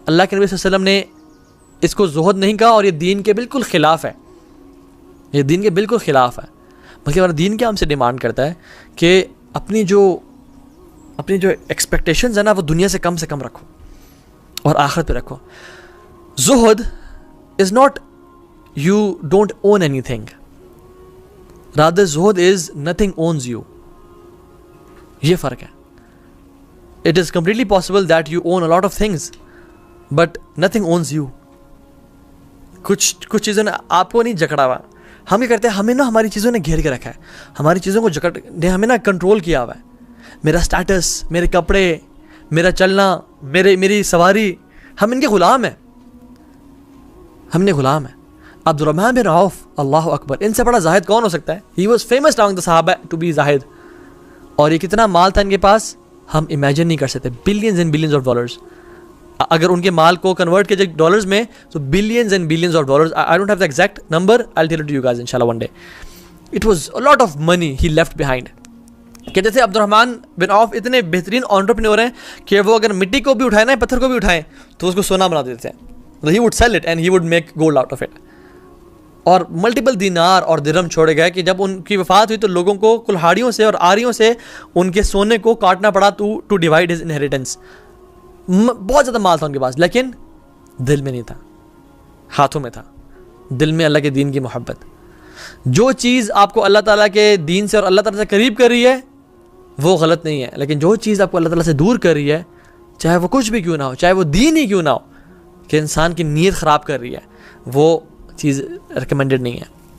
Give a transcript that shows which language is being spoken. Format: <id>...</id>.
<ur>اللہ کے نبی صلی اللہ علیہ وسلم نے اس کو زہد نہیں کہا, اور یہ دین کے بالکل خلاف ہے, یہ دین کے بالکل خلاف ہے. بلکہ ہمارا دین کیا ہم سے ڈیمانڈ کرتا ہے کہ اپنی جو ایکسپیکٹیشنز ہیں نا وہ دنیا سے کم رکھو اور آخرت پہ رکھو.</ur> <en>زہد is not you don't own anything, rather zuhud is nothing owns you.</en> <ur>یہ فرق ہے.</ur> <en>It is completely possible that you own a lot of things but nothing owns you.</en> <ur>کچھ چیزوں نے آپ کو نہیں جکڑا ہوا. ہم یہ کرتے ہیں, ہمیں نا ہماری چیزوں نے گھیر کے رکھا ہے, ہماری چیزوں کو جکڑ نے ہمیں نا کنٹرول کیا ہوا ہے. میرا سٹیٹس, میرے کپڑے, میرا چلنا, میری سواری, ہم ان کے غلام ہیں, ہم نے غلام ہے. عبد الرحمن بن عوف, اللہ اکبر, ان سے بڑا زاہد کون ہو سکتا ہے؟</ur> <en>he was famous among the صحابہ to be زاہد,</en> <ur>اور یہ کتنا مال تھا ان کے پاس ہم امیجن نہیں کر سکتے.</ur> <en>billions and billions of dollars,</en> <ur>اگر ان کے مال کو کنورٹ کیا جائے ڈالرز میں تو billions and billions of dollars.</ur> <en>I don't have the exact number, I tell it to you guys انشاءاللہ one day. It was a lot of money he left behind.</en> <ur>کہتے تھے عبد الرحمن بن عوف اتنے بہترین انٹرپرینور ہیں کہ وہ اگر مٹی کو بھی اٹھائیں نا, پتھر کو بھی اٹھائیں تو اس کو سونا بنا دیتے ہیں.</ur> <en>He would sell it and he would make gold out of it.</en> <ur>اور ملٹیپل دینار اور درہم چھوڑے گئے کہ جب ان کی وفات ہوئی تو لوگوں کو کلہاڑیوں سے اور آریوں سے ان کے سونے کو کاٹنا پڑا</ur> <en>To divide his inheritance.</en> <ur>بہت زیادہ مال تھا ان کے پاس, لیکن دل میں نہیں تھا, ہاتھوں میں تھا. دل میں اللہ کے دین کی محبت. جو چیز آپ کو اللہ تعالیٰ کے دین سے اور اللہ تعالیٰ سے قریب کر رہی ہے وہ غلط نہیں ہے, لیکن جو چیز آپ کو اللہ تعالیٰ سے دور کر رہی ہے, چاہے وہ کچھ بھی کیوں نہ ہو, چاہے وہ دین ہی کیوں نہ ہو, کہ انسان کی نیت خراب کر رہی ہے, وہ چیز ریکمینڈڈ نہیں ہے.</ur>